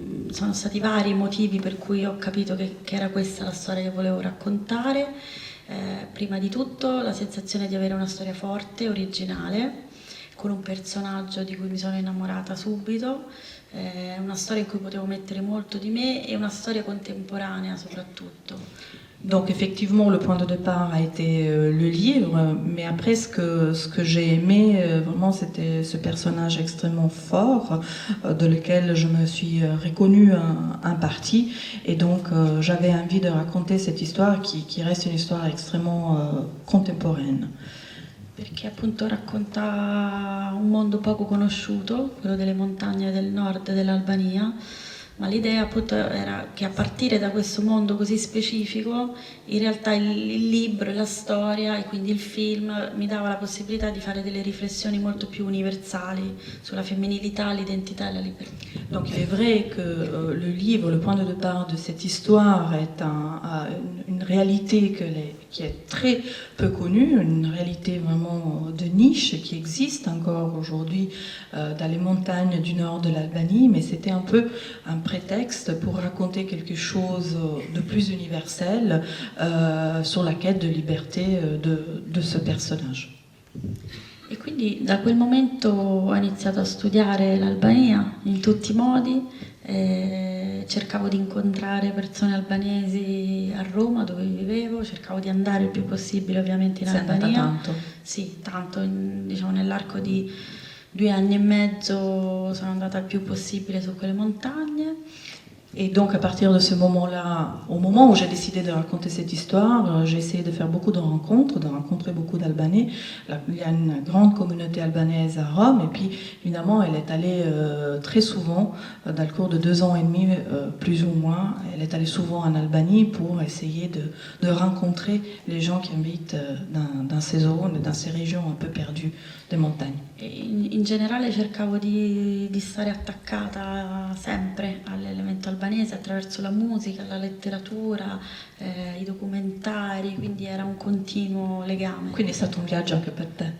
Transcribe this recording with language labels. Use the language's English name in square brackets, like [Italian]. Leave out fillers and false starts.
[Italian] Sono stati vari i motivi per cui ho capito che era questa la storia che volevo raccontare. Prima di tutto la sensazione di avere una storia forte, originale, con un personaggio di cui mi sono innamorata subito, una storia in cui potevo mettere molto di me e una storia contemporanea soprattutto. [French] Donc effectivement, le point de départ a été le livre, mais après ce que j'ai aimé vraiment, c'était ce personnage extrêmement fort de lequel je me suis reconnue un parti, et donc j'avais envie de raconter cette histoire qui reste une histoire extrêmement contemporaine. [Italian] Perché appunto racconta un mondo poco conosciuto, quello delle montagne del nord dell'Albania, ma l'idea appunto era che a partire da questo mondo così specifico, in realtà il libro e la storia e quindi il film mi dava la possibilità di fare delle riflessioni molto più universali sulla femminilità, l'identità e la libertà. [French] Donc il est vrai que le livre, le point de départ de cette histoire est une réalité qui est très peu connue, une réalité vraiment de niche qui existe encore aujourd'hui dans les montagnes du nord de l'Albanie, mais c'était un peu un prétexte pour raconter quelque chose de plus universel sur la quête de liberté de ce personnage. [Italian] E quindi da quel momento ho iniziato a studiare l'Albania in tutti i modi, cercavo di incontrare persone albanesi a Roma dove vivevo, cercavo di andare il più possibile ovviamente in Sei andata Albania. tanto? Sì, tanto, diciamo nell'arco di 2 anni e mezzo sono andata il più possibile su quelle montagne. [French] Et donc à partir de ce moment-là, au moment où j'ai décidé de raconter cette histoire, j'ai essayé de faire beaucoup de rencontres, de rencontrer beaucoup d'Albanais. Il y a une grande communauté albanaise à Rome et puis évidemment elle est allée très souvent, dans le cours de 2 ans et demi plus ou moins, elle est allée souvent en Albanie pour essayer de rencontrer les gens qui habitent dans ces zones, dans ces régions un peu perdues des montagnes. [Italian] E in generale cercavo di stare attaccata sempre all'elemento albanese attraverso la musica, la letteratura, i documentari, quindi era un continuo legame. Quindi è stato un viaggio anche per te.